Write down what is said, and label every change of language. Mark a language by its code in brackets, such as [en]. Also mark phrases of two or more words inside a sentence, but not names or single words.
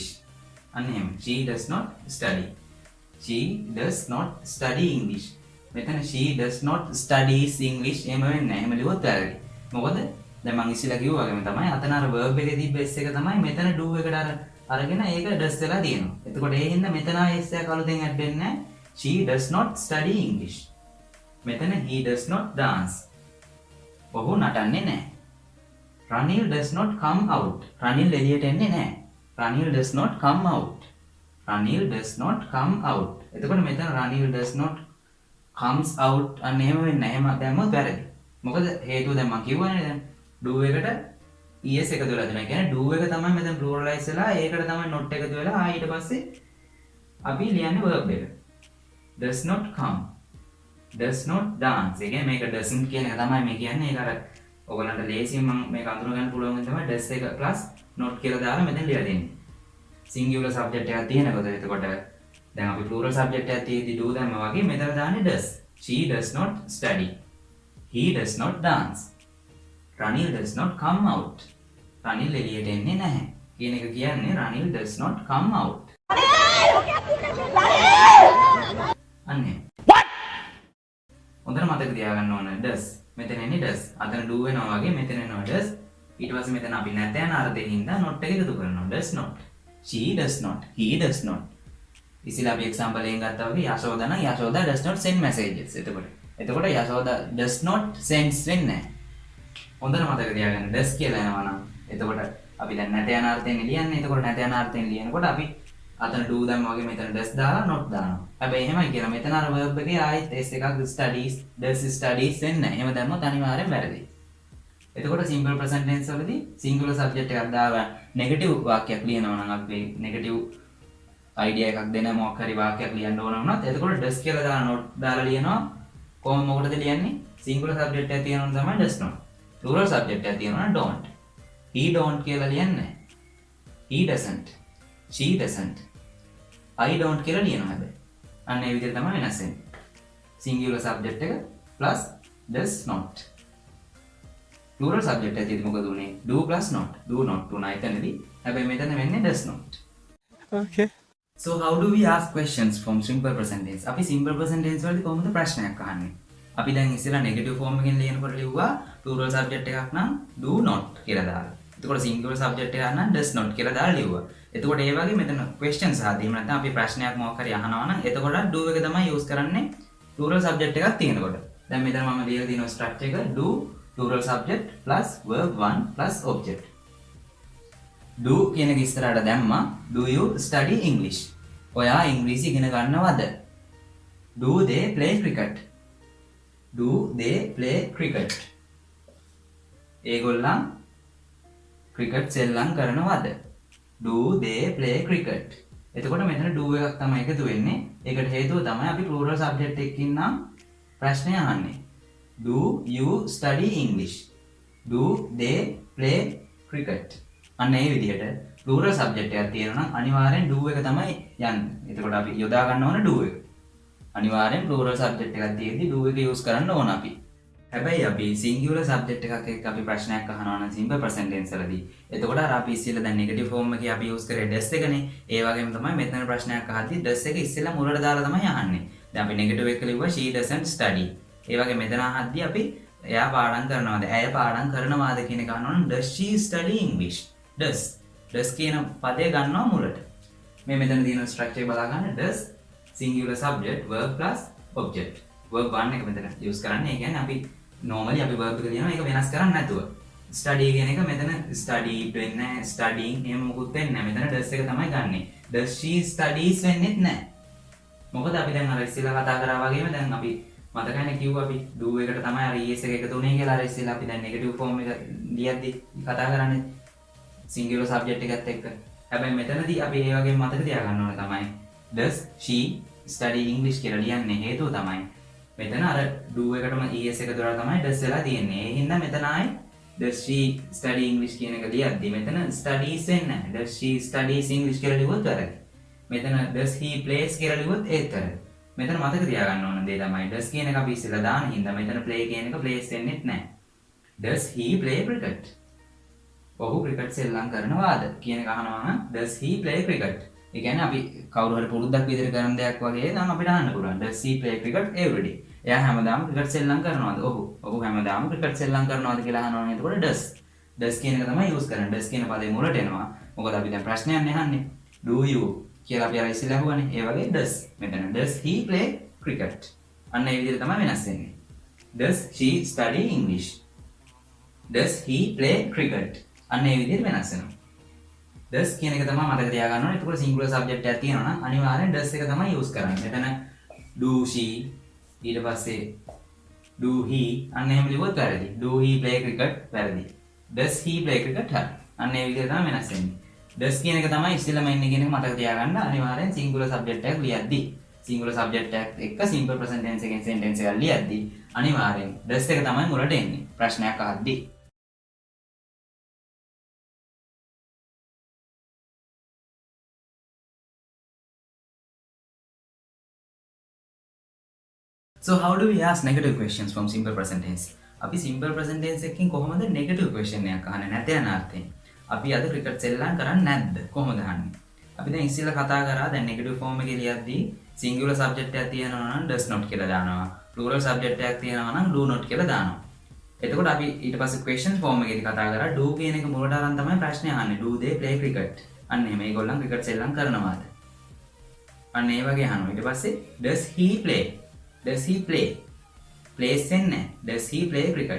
[si] අන්න එහෙම. [en] she does not study. she does not study English. [si] මෙතන [en] she does not studies English [si] එහෙම වෙන්නේ නැහැ. එහෙම ලියුවොත් වැරදි. මොකද දැන් මම ඉස්සෙල්ලා කිව්වා වගේම තමයි අතන අර verb එකේ තිබ්බ s එක තමයි මෙතන do එකට අරගෙන ඒක does වෙලා තියෙනවා. එතකොට ඒ හින්දා මෙතන s එක අලුතෙන් add වෙන්නේ නැහැ. [en] she does not study English. මෙතන he does not dance. [si] ඔහු නටන්නේ නැහැ. [en] Ranil does not come out. [si] Ranil එළියට එන්නේ නැහැ. [en] Ranil does not come out. Ranil does not come out. [si] එතකොට මෙතන [en] Ranil does not comes out [si] අන්න එහෙම වෙන්නේ නැහැ. එහෙම දැම්මොත් වැරදි. මොකද හේතුව දැන් මම කිව්වනේ දැන් do එකට es එකතු වෙලා තියෙනවා. කියන්නේ do එක තමයි මෙතන pluralize වෙලා ඒකට තමයි not එකතු වෙලා ඊට පස්සේ අපි ලියන්නේ verb එක. [en] does not come. does not dance. [si] ඒ කියන්නේ මේක doesn't කියන එක තමයි මේ කියන්නේ. ඒක අර ඔයගලන්ට ලේසියෙන් මම මේක අඳුර ගන්න පුළුවන් වෙන තමයි does එක plus not කියලා දාලා මෙතන ලියලා දෙන්නේ. [en] singular subject [si] එකක් තියෙනකොට එතකොට දැන් අපි [en] plural subject [si] එකක් තියෙද්දි do දැම්ම වගේ මෙතන දාන්නේ does. [en] she does not study. he does not dance. Ranil does not come out. [si] Ranil එළියට එන්නේ නැහැ. කියන එක කියන්නේ [en] Ranil does not come out. [si] අනේ. [en] What? [si] හොඳට මතක තියාගන්න ඕන does. මෙතන එන්නේ does. අතන do වෙනවා වගේ මෙතන එනවා does. ඊට පස්සේ මෙතන අපි නැත යන අර්ථයෙන් හින්දා not එක එකතු කරනවා. [en] does not. She does not. He does not. [si] ඉතින් අපි එක්සැම්පල් එකෙන් ගත්තා වගේ යශෝදා නම් යශෝදා [en] does not send messages. [si] එතකොට යශෝදා [en] does not sends [si] වෙන්නේ නැහැ. හොඳට මතක තියාගන්න does කියලා එනවා නම් එතකොට අපි දැන් නැත යන අර්ථයෙන් ලියන්නේ. එතකොට නැත යන අර්ථයෙන් ලියනකොට අපි අතන do දැම්ම වගේ මෙතන does දාලා not දානවා. හැබැයි එහෙමයි කියලා මෙතන අර verb එකේ ආයෙත් s එකක් [en] studies does studies [si] වෙන්නේ නැහැ. එහෙම දැම්මොත් අනිවාර්යෙන් වැරදි. එතකොට [en] simple present tense [si] වලදී [en] singular subject [si] එකක් දාලා negative වාක්‍යයක් ලියනවා නම් අපි [en] negative idea [si] එකක් දෙන මොකක් හරි වාක්‍යයක් ලියන්න ඕන වුණත් එතකොට does කියලා දාලා not දාලා ලියනවා. කොහොම මොකටද ලියන්නේ? [en] singular subject [si] එකක් තියෙනවා තමයි [en] does not. plural subject [si] එකක් තියෙනවා don't. [en] he don't [si] කියලා ලියන්නේ. [en] he doesn't. she doesn't. I don't [si] කියලා ලියනවා හැබැයි. අන්න ඒ විදිහට තමයි වෙනස් වෙන්නේ. [en] singular subject [si] එක [en] plus does not. [si] plural subject එකේදී මොකද උනේ? [en] do plus not. do not [si] උනා එතනදී. හැබැයි මෙතන වෙන්නේ [en] does not. Okay. So how do we ask questions from simple present tense? [si] අපි [en] simple present tense [si] වලදී කොහොමද ප්‍රශ්නයක් අහන්නේ? අපි දැන් ඉස්සෙල්ලා [en] negative form [si] එකෙන් ලියනකොට ලිව්වා [en] plural subject [si] එකක් නම් [en] do not [si] කියලා දාලා. එතකොට [en] singular subject [si] එකක් නම් [en] does not [si] කියලා දාලා ලිව්වා. එතකොට ඒ වගේ මෙතන questions ආදී නැත්නම් අපි ප්‍රශ්නයක් මොකක් හරි අහනවා නම් එතකොට do එක තමයි use කරන්නේ [en] plural subject [si] එකක් තියෙනකොට. දැන් මෙතන මම ලියලා තියෙන structure එක [en] do plural subject plus verb 1 plus object. [si] do කියන එක ඉස්සරහට දැම්මා. [en] do you study English? [si] ඔයා ඉංග්‍රීසි ඉගෙන ගන්නවද? [en] do they play cricket? do they play cricket? [si] ඒගොල්ලන් cricket සෙල්ලම් කරනවද? [en] do they play cricket? [si] එතකොට මෙතන do එකක් තමයි එකතු වෙන්නේ. ඒකට හේතුව තමයි අපි [en] plural subject [si] එකකින් නම් ප්‍රශ්නය අහන්නේ. [en] do you study English? do they play cricket? [si] අන්න ඒ විදිහට [en] plural subject [si] එකක් තියෙනවා නම් අනිවාර්යෙන් do එක තමයි යන්නේ. එතකොට අපි යොදා ගන්න ඕන do එක. අනිවාර්යෙන් [en] plural subject [si] එකක් තියෙද්දි do එක use කරන්න ඕන අපි. හැබැයි අපි [en] singular subject [si] එකක් එක්ක අපි ප්‍රශ්නයක් අහනවා නම් [en] simple present tense [si] වලදී එතකොට අර අපි ඉස්සෙල්ලා දැන් [en] negative form [si] එකේ අපි use කරේ does එකනේ. ඒ වගේම තමයි මෙතන ප්‍රශ්නයක් අහද්දී does එක ඉස්සෙල්ලා මුලට දාලා තමයි අහන්නේ. දැන් අපි negative එක ලිව්වා [en] she doesn't study. [si] ඒ වගේ මෙතන අහද්දී අපි එයා පාඩම් කරනවාද? ඇය පාඩම් කරනවාද කියන එක අහනවා නම් [en] does she study English? [si] does කියන පදය ගන්නවා මුලට. මේ මෙතන තියෙන structure එක බලා ගන්න [en] does singular subject verb plus object. [si] verb 1 එක මෙතන use කරන්නේ. ඒ කියන්නේ අපි normally අපි verb එක ලියනවා ඒක වෙනස් කරන්නේ නැතුව. study කියන එක මෙතන studied වෙන්නේ නැහැ, studying එහෙම මොකුත් වෙන්නේ නැහැ. මෙතන does එක තමයි ගන්නෙ. [en] does she studies [si] වෙන්නේත් නැහැ. මොකද අපි දැන් අර ඉස්සෙල්ලා කතා කරා වගේම දැන් අපි මතකයිනේ කිව්වා අපි do එකට තමයි අර es එක එකතු වුනේ කියලා. අර ඉස්සෙල්ලා අපි දැන් [en] negative form [si] එක ලියද්දි කතා කරන්නේ [en] singular subject [si] එකත් එක්ක. හැබැයි මෙතනදී අපි ඒ වගේම මතක තියාගන්න ඕනේ තමයි [en] does she study English [si] කියලා ලියන්නේ හේතුව තමයි මෙතන අර do එකටම es එක දාලා තමයි does වෙලා තියෙන්නේ. ඒ හින්දා මෙතන ආයේ [en] does she study English [si] කියන එක ලියද්දි මෙතන studies වෙන්නේ නැහැ. [en] does she studies English [si] කියලා ලියුවොත් වැරදි. මෙතන [en] does he plays [si] කියලා ලියුවොත් ඒත් වැරදි. මෙතන මතක තියාගන්න ඕන දේ තමයි does කියන එක අපි ඉස්සෙල්ලා දාන හින්දා මෙතන play කියන එක plays වෙන්නේත් නැහැ. [en] does he play cricket? [si] ඔහු ක්‍රිකට් සෙල්ලම් කරනවාද කියන එක අහනවා නම් [en] does he play cricket? [si] ඒ කියන්නේ අපි කවුරු හරි පුරුද්දක් විදිහට කරන දෙයක් වගේ නම් අපිට අහන්න පුළුවන්. [en] does he play cricket every day? [si] එයා හැමදාම ක්‍රිකට් සෙල්ලම් කරනවාද? ඔහු හැමදාම ක්‍රිකට් සෙල්ලම් කරනවාද කියලා අහනවා නම් එතකොට does කියන එක තමයි use කරන්නේ. does කියන පදේ මුලට එනවා. මොකද අපි දැන් ප්‍රශ්නයක් අහන්නේ. [en] do you [si] කියලා අපි අර ඉස්සෙල්ලා අහුවනේ. ඒ වගේ does. [en] මෙතන does he play cricket? [si] අන්න ඒ විදිහට තමයි වෙනස් වෙන්නේ. [en] does she study English? does he play cricket? [si] අන්න ඒ විදිහට වෙනස් වෙනවා. does කියන එක තමයි මතක තියාගන්න ඕනේ. එතකොට [en] singular subject [si] එකක් තියෙනවා නම් අනිවාර්යෙන් does එක තමයි use කරන්නේ. මෙතන [en] do she [si] ඊට පස්සේ [en] do he [si] අන්න එහෙම ලියුවොත් වැරදි. [en] do he play cricket [si] වැරදි. [en] does he play cricket [si] හරි. අන්න ඒ විදිහට තමයි වෙනස් වෙන්නේ. does කියන එක තමයි ඉස්සෙල්ලාම එන්නේ කියන එක මතක තියාගන්න. අනිවාර්යෙන් [en] singular subject [si] එකක් ලියද්දි [en] singular subject [si] එකක් එක්ක [en] simple present tense [si] එකෙන් sentence එකක් ලියද්දි අනිවාර්යෙන් does එක තමයි මුලට එන්නේ. ප්‍රශ්නයක් අහද්දි. [en] So how do we ask negative questions from simple present tense? [si] අපි [en] simple present tense [si] එකකින් කොහොමද [en] negative question [si] එකක් අහන්නේ නැත යන අර්ථයෙන්. අපි අද ක්‍රිකට් සෙල්ලම් කරන්නේ නැද්ද? කොහොමද අහන්නේ? අපි දැන් ඉස්සෙල්ලා කතා කරා දැන් [en] negative form [si] එකේ ලියද්දී [en] singular subject [si] එකක් තියෙනවා නම් [en] does not [si] කියලා දානවා. [en] plural subject [si] එකක් තියෙනවා නම් [en] do not [si] කියලා දානවා. එතකොට අපි ඊට පස්සේ [en] question form [si] එකේදී කතා කරා do කියන එක මුලට අරන් තමයි ප්‍රශ්නේ අහන්නේ. [en] Do they play cricket? [si] අන්න එහෙම මේගොල්ලන් ක්‍රිකට් සෙල්ලම් කරනවාද? අන්න ඒ වගේ අහනවා. ඊට පස්සේ [en] does he play? Does he play? plays එන්නේ. Does he play cricket?